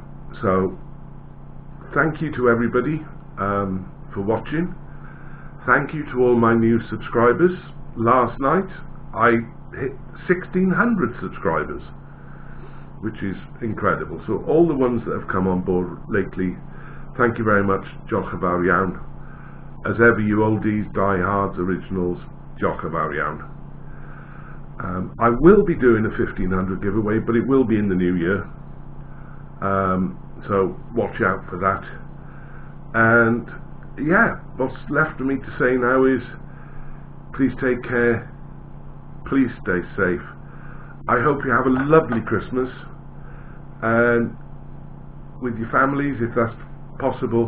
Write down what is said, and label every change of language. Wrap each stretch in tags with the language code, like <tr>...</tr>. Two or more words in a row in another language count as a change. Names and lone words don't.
<en>So thank you to everybody for watching. Thank you to all my new subscribers. Last night I hit 1,600 subscribers, which is incredible. So all the ones that have come on board lately, thank you very much.</en> <cy>Diolch yn fawr iawn.</cy> <en>As ever, you oldies, diehards, originals,</en> <cy>diolch yn fawr iawn.</cy> <en>I will be doing a 1,500 giveaway, but it will be in the new year. So watch out for that. And yeah, what's left for me to say now is please take care, please stay safe. I hope you have a lovely Christmas and with your families if that's possible.</en>